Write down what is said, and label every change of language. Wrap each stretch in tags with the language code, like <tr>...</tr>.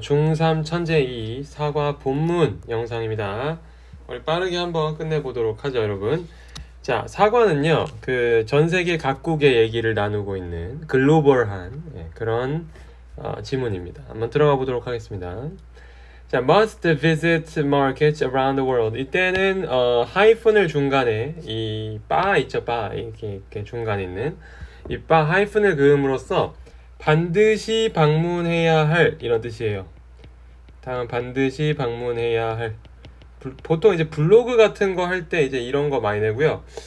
<ko>중3 천재 2 사과 본문 영상입니다. 우리 빠르게 한번 끝내보도록 하죠, 여러분. 자, 사과는요, 그 전 세계 각국의 얘기를 나누고 있는 글로벌한 그런 지문입니다. 한번 들어가 보도록 하겠습니다.</ko> <en>자, must visit markets around the world.</en> <ko>이때는 하이픈을 중간에 이 바 있죠, 바 이렇게 중간에 있는 이 바 하이픈을 그음으로써 반드시 방문해야 할 이런 뜻이에요. 다음 반드시 방문해야 할. 보통 이제 블로그 같은 거 할 때 이제 이런 거 많이 내고요.</ko>